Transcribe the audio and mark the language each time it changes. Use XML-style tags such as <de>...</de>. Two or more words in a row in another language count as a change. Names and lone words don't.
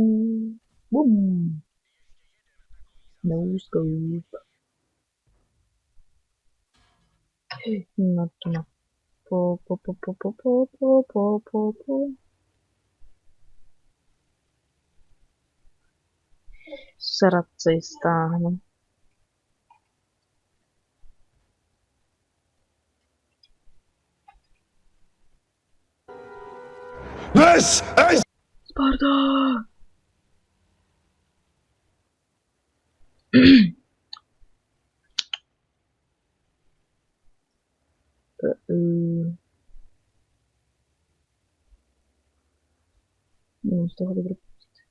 <en>Bum. No scope.</en> <cs>No to no. Po. Srdce stáhnu.</cs> <en>This is Sparta!</en> <cs>Nemám z toho dobrý pocit.</cs>